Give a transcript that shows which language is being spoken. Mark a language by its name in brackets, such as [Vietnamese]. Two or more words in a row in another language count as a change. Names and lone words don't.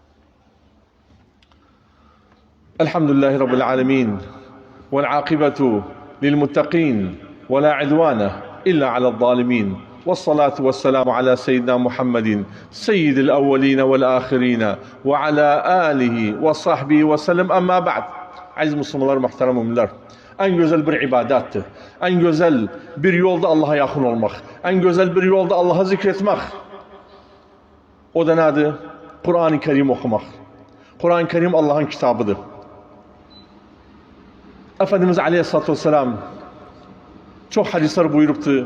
[Arabic] الحمد لله رب العالمين، والعاقبة للمتقين، ولا عدوان إلا على الظالمين، والصلاة والسلام على سيدنا محمد سيد الأولين والآخرين وعلى آله وصحبه وسلم. أما بعد، [Turkish] aziz Müslümanlar, muhterem müminler, en güzel bir ibadettir. En güzel bir yolda Allah'a yakın olmak. En güzel bir yolda Allah'a zikretmek. O da nedir? Kur'an-ı Kerim okumak. Kur'an-ı Kerim Allah'ın kitabıdır. Efendimiz [Arabic] عليه الصلاة والسلام [Turkish] çok hadisler buyuruptu.